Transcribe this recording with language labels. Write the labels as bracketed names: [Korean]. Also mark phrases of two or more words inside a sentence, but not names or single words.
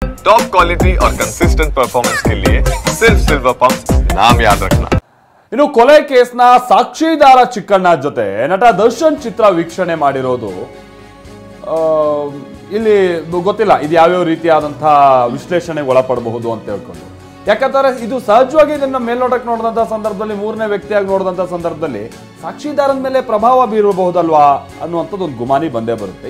[English] top quality [Hindi] और [English] consistent performance [Hindi] के लिए सिर्फ सिल्वर पंप्स नाम याद रखना। [Kannada] ಇನ್ನು ಕೊಲೆ ಕೇಸ್ನ ಸಾಕ್ಷಿದಾರ ಚಿಕ್ಕಣ್ಣ ಜೊತೆ ನಟ ದರ್ಶನ್ ಚಿತ್ರ ವೀಕ್ಷಣೆ ಮಾಡಿರೋದು ಇಲ್ಲಿ ಗೊತ್ತಿಲ್ಲ ಇದು ಯಾವ್ಯಾವ ರೀತಿಯಾದಂತಹ ವಿಶ್ಲೇಷಣೆಗೆ ಒಳಪಡಬಹುದು ಅಂತ ಹೇಳ್ಕೊಂಡು. ಯಾಕಂದ್ರೆ ಇದು ಸಹಜವಾಗಿ ಇದನ್ನ ಮೇಲ್ನೋಟಕ್ಕೆ ನೋಡಿದಂತ ಸಂದರ್ಭದಲ್ಲಿ ಮೂರನೇ ವ್ಯಕ್ತಿಯಾಗಿ ನೋಡಿದಂತ ಸಂದರ್ಭದಲ್ಲಿ ಸಾಕ್ಷಿದಾರನ ಮೇಲೆ ಪ್ರಭಾವ ಬೀರಬಹುದಲ್ವಾ ಅನ್ನುವಂಥದ್ದು ಒಂದು ಗುಮಾನಿ ಬಂದೇ ಬರುತ್ತೆ.